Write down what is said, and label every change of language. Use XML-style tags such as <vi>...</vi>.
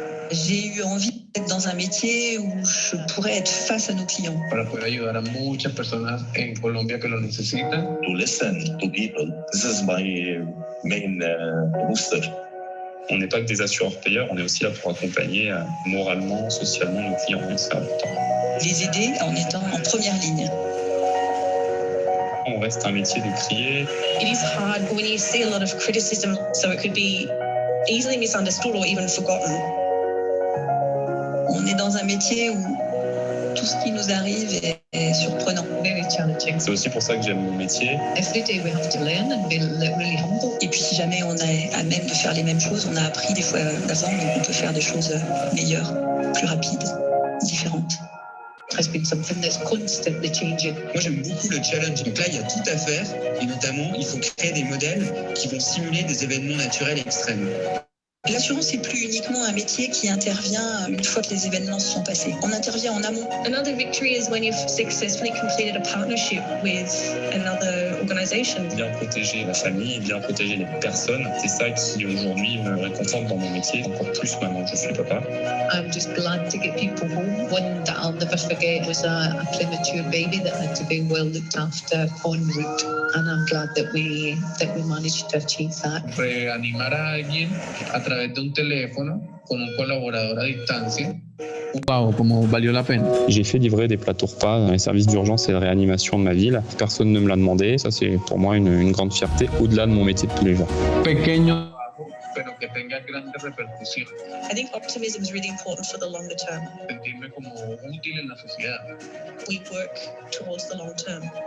<fr>J'ai eu envie d'être dans un métier où je pourrais être face à nos clients.</fr> <es>Para poder ayudar a muchas personas en Colombia que lo necesitan.</es> <en>To listen to people. This is my main booster.</en> <fr>On n'est pas que des assureurs-payeurs, on est aussi là pour accompagner moralement, socialement nos clients, c'est important. Les aider en étant en première ligne. On reste un métier de crier.</fr> <en>It is hard when you see a lot of criticism, so it could be easily misunderstood or even forgotten.</en> <fr>On est dans un métier où tout ce qui nous arrive est surprenant.</fr> <en>Very challenging.</en> <fr>C'est aussi pour ça que j'aime mon métier.</fr> <en>Every day we have to learn and be really humble.</en> <fr>Et puis si jamais on est à même de faire les mêmes choses, on a appris des fois d'avant, donc on peut faire des choses meilleures, plus rapides, différentes.</fr> <en>It has been something that's constantly changing.</en> <fr>Moi j'aime beaucoup le challenge. Donc là il y a tout à faire et notamment il faut créer des modèles qui vont simuler des événements naturels extrêmes. L'assurance, c'est plus uniquement un métier qui intervient une fois que les événements se sont passés. On intervient en amont.</fr> <en>Another victory is when you've successfully completed a partnership with another organization.</en> <fr>Bien protéger la famille, bien protéger les personnes, c'est ça qui aujourd'hui me réconforte dans mon métier, encore plus maintenant que je suis papa.</fr> <en>I'm just glad to get people home. One that I'll never forget was a premature baby that had to be well looked after en route, and I'm glad that we managed to achieve that.</en> <es>Reanimar a alguien a través de un teléfono con un colaborador a distancia. Wow, como valió la pena.</es> <fr>J'ai fait livrer des plateaux repas dans les services d'urgence et de réanimation de ma ville. Personne ne me l'a demandé. Ça, c'est pour moi une grande fierté au-delà de mon métier de tous les jours.</fr> <es>Pequeño, pero que tenga grandes repercusiones.</es> <en>I think optimism is really important for the longer term.</en> <es>Sentirme como útil en la sociedad.</es> <en>We work towards the long term.</en>